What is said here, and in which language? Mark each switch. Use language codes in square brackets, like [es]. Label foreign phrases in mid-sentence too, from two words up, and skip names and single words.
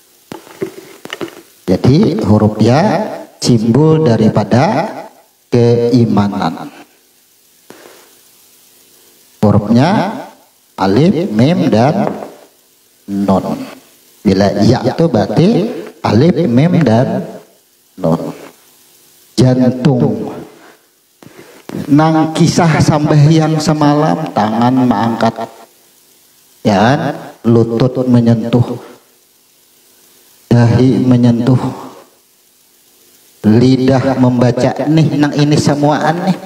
[id] Jadi huruf ya simbol daripada keimanan. Hurufnya alif, mim, dan nun. Bila ya itu berarti alif, mim, dan nun. Jantung. [bjn] Nang kisah sambahyang semalam, tangan mengangkat, ya kan? Lutut menyentuh, dahi menyentuh, lidah membaca nih nang ini semuaan nih.